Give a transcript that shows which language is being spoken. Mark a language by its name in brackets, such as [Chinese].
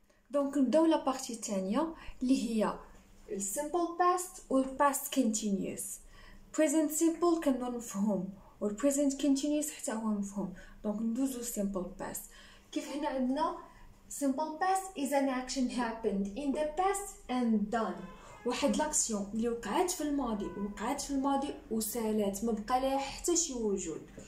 [Arabic] دونك نبداو لا بارتي الثانيه اللي هي السيمبل باست والباست كونتينيوس. بريزنت سيمبل كنبغيو نفهم والبريزنت كونتينيوس حتى هو مفهوم. دونك ندوزو سيمبل باست. كيف هنا عندنا [English] simple past is an action happened in the past and done. [Arabic] واحد لاكسيون اللي وقعت في الماضي وسالات ما بقى لها حتى شي وجود.